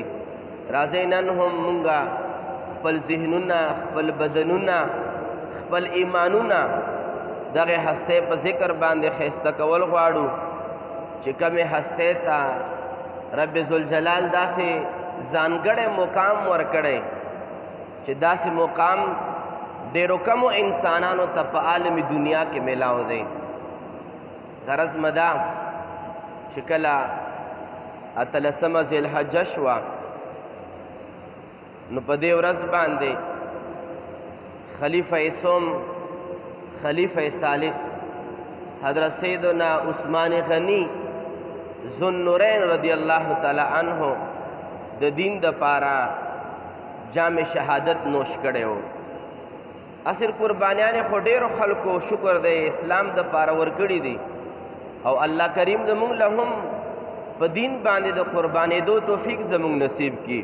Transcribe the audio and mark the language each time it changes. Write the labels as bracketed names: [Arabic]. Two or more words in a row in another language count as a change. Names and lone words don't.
[Pashto] راځئ نن هم مونږه خپل ذهنونه خپل بدنونه خپل ایمانونه دغې هستۍ په ذکر باندې ښایسته کول غواړو چې کومې هستۍ ته رب ذوالجلال داسې ځانګړی مقام ورکړی چې داسې مقام ډېرو کمو انسانانو ته په عالم دنیا کې میلاو دی. غرض مدا چې کله اتلسمه ذی الحجه شوه نو په دې ورځ باندې خلیفه سوم خلیفه ثالث حضرت سیدنا عثمان غنی ذو النورین [Arabic] رضی اللہ تعالی عنہ [Pashto] د دین د پاره جام شهادت نوش کړی و. اصل قربانیان خو ډېرو خلکو شکر دی اسلام د پاره ورکړي دي او الله کریم زمونږ له هم په دین باندې د قربانېدو توفیق زمونږ نصیب کی.